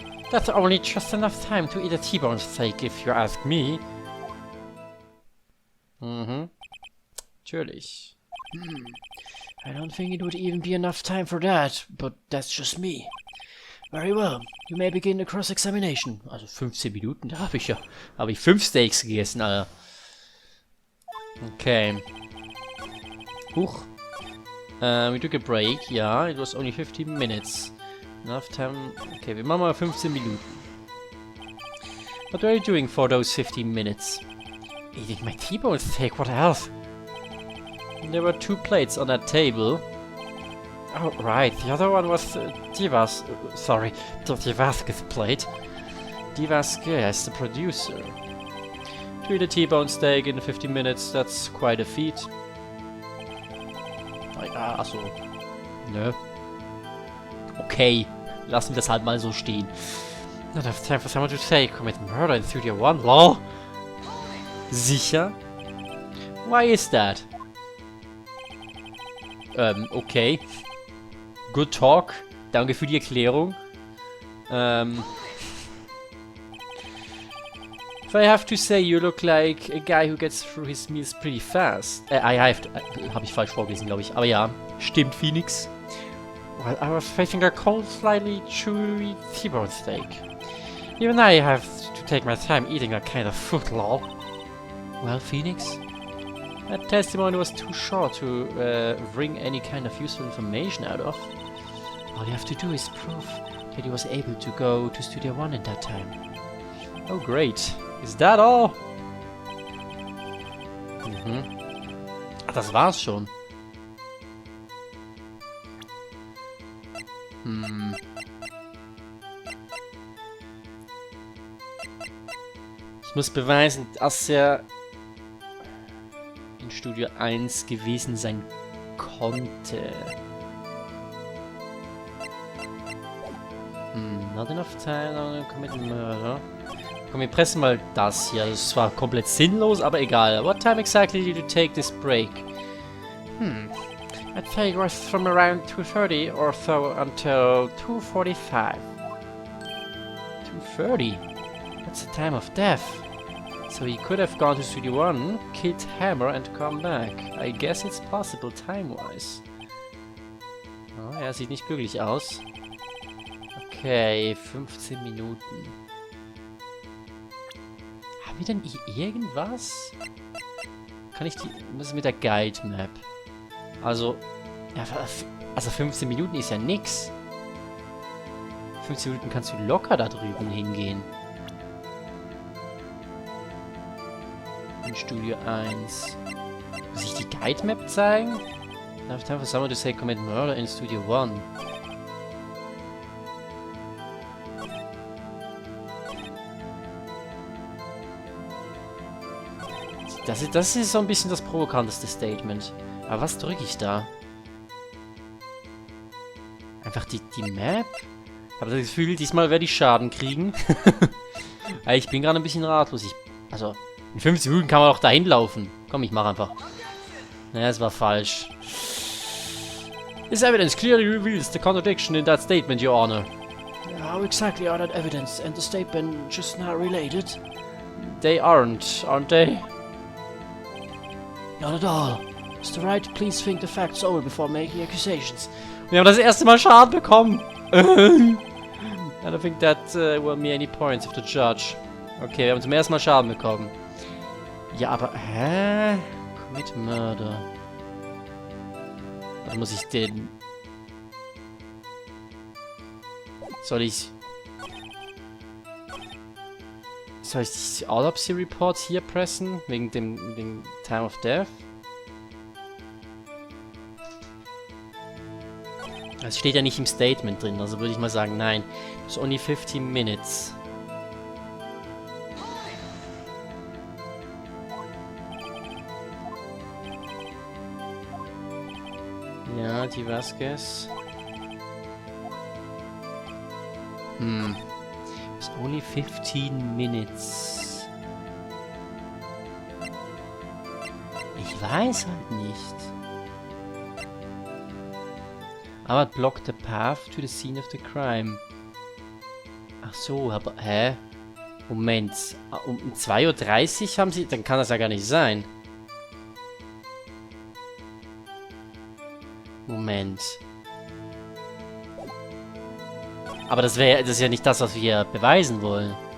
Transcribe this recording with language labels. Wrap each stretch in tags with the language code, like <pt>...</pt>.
<en>That's only just enough time to eat a T-bone steak, if you ask me.</en> <de>Natürlich.</de> <en>I don't think it would even be enough time for that, but that's just me. Very well, you may begin the cross-examination.</en> <de>Also 15 Minuten, da habe ich 5 Steaks gegessen, Alter. Okay. Huch.</de> <en>We took a break, yeah, it was only 15 minutes. Enough time.</en> <de>Okay, wir machen mal 15 Minuten.</de> <en>What were you doing for those 15 minutes? Eating my T-bone steak, what else? There were 2 plates on that table. Oh, right, the other one was Divaske's plate. Divaske is the producer. To eat a T-bone steak in 15 minutes, that's quite a feat.</en> <de>Achso. Nö. Okay, lassen wir das halt mal so stehen.</de> <en>Not enough time for someone to say, commit murder in Studio 1, lol.</en> <de>Sicher?</de> <en>Why is that? Okay. Good talk.</en> <de>Danke für die Erklärung.</de> <en>If I have to say, you look like a guy who gets through his meals pretty fast.</en> <de>Hab ich falsch vorgelesen, glaube ich. Aber ja, stimmt, Phoenix.</de> <en>Well, I was facing a cold, slightly chewy T-bone steak. Even I have to take my time eating that kind of food, lol. Well, Phoenix, that testimony was too short to wring any kind of useful information out of. All you have to do is prove that he was able to go to Studio 1 in that time. Oh, great. Is that all?</en> <de>Das war's schon. Ich muss beweisen, dass er in Studio 1 gewesen sein konnte.</de> <en>Not enough time, commit murder.</en> <de>Komm, wir pressen mal das hier. Das ist zwar komplett sinnlos, aber egal.</de> <en>What time exactly did you take this break? I'd say it was from around 2:30 or so until 2:45. 2:30? That's the time of death. So he could have gone to Studio 1, killed Hammer and come back. I guess it's possible time-wise.</en> <de>Oh, er sieht nicht glücklich aus. Okay, 15 Minuten. Haben wir denn irgendwas? Kann ich die... Was ist mit der Guide Map? Also... Ja, also 15 Minuten ist ja nix. 15 Minuten kannst du locker da drüben hingehen. In Studio 1. Muss ich die Guide Map zeigen?</de> <en>Enough time for someone to say commit murder in Studio One.</en> <de>Das ist so ein bisschen das provokanteste Statement. Aber was drücke ich da? Einfach die Map? Ich habe das Gefühl, diesmal werde ich Schaden kriegen. Ich bin gerade ein bisschen ratlos. Also, in 50 Minuten kann man doch dahin laufen. Komm, ich mache einfach. Naja, es war falsch.</de> <en>This evidence clearly reveals the contradiction in that statement, Your Honor. How exactly are that evidence and the statement just now related? They aren't they? Not at all. Mr. Wright, please think the facts over before making accusations.</en> <de>Wir haben das erste Mal Schaden bekommen.</de> <en>I don't think that will be any points of the judge.</en> <de>Okay, wir haben zum ersten Mal Schaden bekommen. Ja, aber... Hä?</de> <en>Commit Murder.</en> <de>Oder muss ich den... Soll ich die Autopsy Report hier pressen? Wegen dem Time of Death? Das steht ja nicht im Statement drin, also würde ich mal sagen, nein.</de> <en>It's only 15 minutes.</en> <de>Ja, die Vasquez.</de> <en>It's only 15 minutes.</en> <de>Ich weiß halt nicht. Aber</de> <en>it blocked the path to the scene of the crime.</en> <de>Ach so, aber... Hä? Moment. Um 2:30 Uhr haben sie... Dann kann das ja gar nicht sein. Moment. Aber das ist ja nicht das, was wir beweisen wollen.</de>